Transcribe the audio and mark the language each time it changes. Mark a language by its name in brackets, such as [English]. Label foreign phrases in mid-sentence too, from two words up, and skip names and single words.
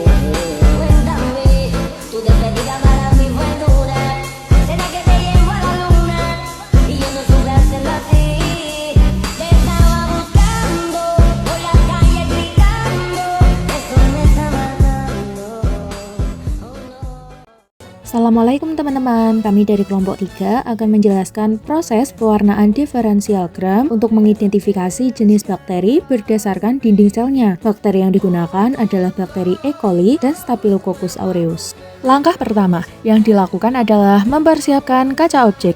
[Spanish] Cuéntame, tu despedida para mí fue dura. ¿Será que te llevo a la luna? Y yo no supe hacerlo así. Te estaba buscando por la calle gritando. Eso me está matando. Oh no. [Indonesian] Assalamualaikum teman-teman, kami dari kelompok 3 akan menjelaskan proses pewarnaan diferensial gram untuk mengidentifikasi jenis bakteri berdasarkan dinding selnya. Bakteri yang digunakan adalah bakteri E. coli dan Staphylococcus aureus. Langkah pertama yang dilakukan adalah mempersiapkan kaca objek.